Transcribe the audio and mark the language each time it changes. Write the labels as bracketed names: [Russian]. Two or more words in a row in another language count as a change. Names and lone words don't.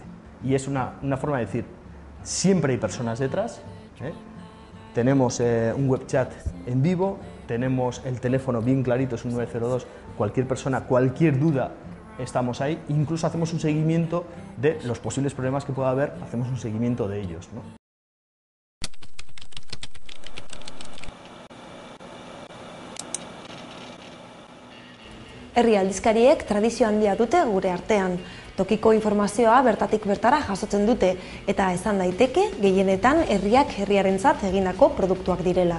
[Spanish] Y es una forma de decir, siempre hay personas detrás, tenemos un web chat en vivo, tenemos el teléfono bien clarito, es un 902, cualquier persona, cualquier duda, estamos ahí, incluso hacemos un seguimiento de los posibles problemas que pueda haber, hacemos un seguimiento de ellos, ¿no? [Basque] Herri aldizkariek tradizio handia dute gure artean. Tokiko informazioa bertatik bertara jasotzen dute eta esan daiteke gehienetan herriak herriarentzat egindako produktuak direla.